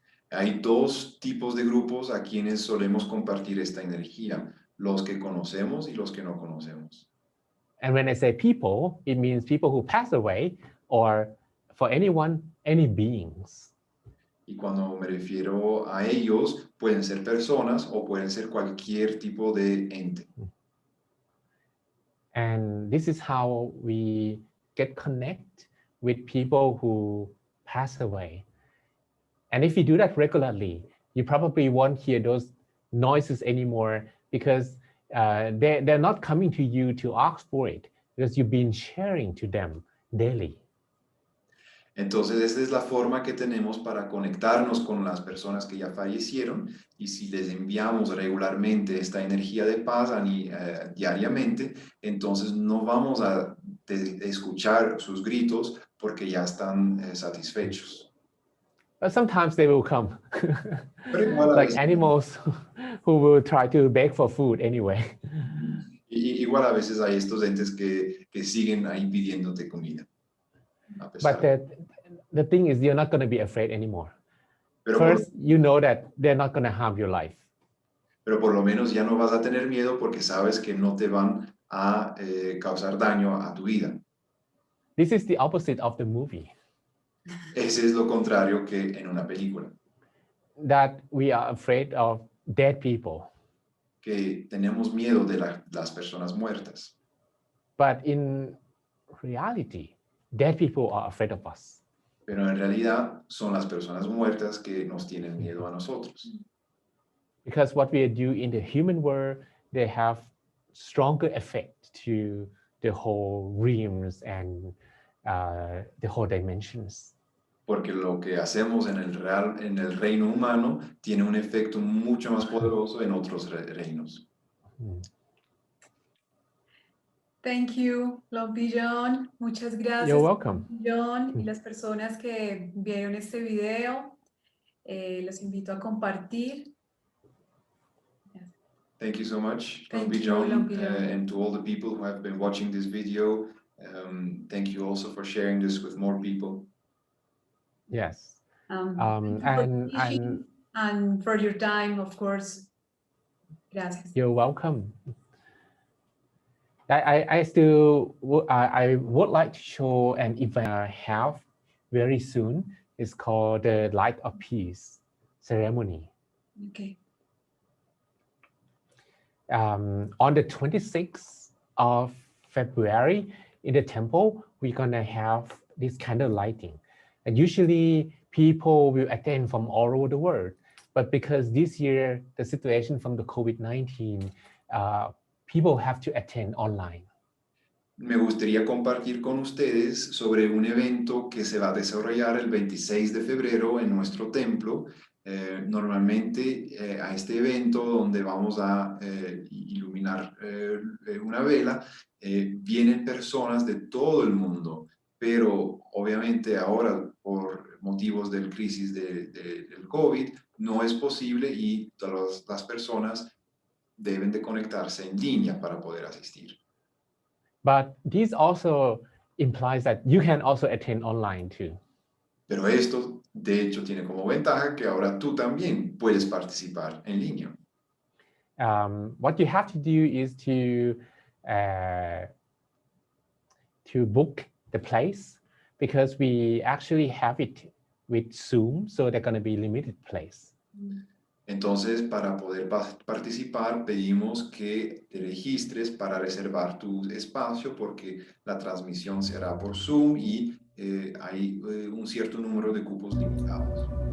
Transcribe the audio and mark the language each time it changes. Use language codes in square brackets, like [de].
[es] Hay dos tipos de grupos a quienes solemos compartir esta energía, los que conocemos y los que no conocemos. [en] And when I say people, it means people who pass away, or for anyone, any beings. [es] Y cuando me refiero a ellos, pueden ser personas o pueden ser cualquier tipo de ente. [en] And this is how we get connect with people who pass away. And if you do that regularly, you probably won't hear those noises anymore because they're not coming to you to ask for it, because you've been sharing to them daily. [es] Entonces, esta es la forma que tenemos para conectarnos con las personas que ya fallecieron, y si les enviamos regularmente esta energía de paz diariamente, entonces no vamos a escuchar sus gritos porque ya están satisfechos. [en] But sometimes they will come, [es] Pero igual [en] like animals who will try to beg for food anyway. [es] Igual a veces hay estos entes que siguen ahí pidiéndote comida. [en] But the thing is, you're not going to be afraid anymore. [es] Pero [en] First, you know that they're not going to harm your life. [es] Pero por lo menos ya no vas a tener miedo porque sabes que no te van a causar daño a tu vida. [en] This is the opposite of the movie. [es] Ese es lo contrario que en una película. [en] That we are afraid of dead people. [es] Que tenemos miedo de las personas muertas. [en] But in reality, dead people are afraid of us. [es] Pero en realidad son las personas muertas que nos tienen miedo a nosotros. [en] Because what we do in the human world, they have stronger effect to the whole realms and the whole dimensions. [es] Porque lo que hacemos en el reino humano tiene un efecto mucho más poderoso en otros reinos. [en] Thank you, Long Pigeon. [es] Muchas gracias. [en] You're welcome. [es] John, y las personas que vieron este video, los invito a compartir. [en] Thank you so much, Thank you, Long Long Pigeon, Pigeon. and to all the people who have been watching this video. Thank you also for sharing this with more people. Yes. And for your time, of course. [es] Gracias. [en] You're welcome. I would like to show an event I have very soon. It's called the Light of Peace ceremony. Okay. On the 26th of February in the temple, we're gonna have this candle lighting. And usually people will attend from all over the world. But because this year, the situation from the COVID-19, people have to attend online. [es] Me gustaría compartir con ustedes sobre un evento que se va a desarrollar el 26 de febrero en nuestro templo. Normalmente a este evento donde vamos a iluminar una vela, vienen personas de todo el mundo, pero obviamente ahora por motivos del crisis del COVID no es posible y todas las personas deben de conectarse en línea para poder asistir. [en] But this also implies that you can also attend online too. [es] Pero esto, de hecho, tiene como ventaja que ahora tú también puedes participar en línea. [en] what you have to do is to book the place, because we actually have it with Zoom, so they're going to be limited place. [es] Entonces, para poder participar, pedimos que te registres para reservar tu espacio, porque la transmisión será por Zoom y hay un cierto número de cupos limitados.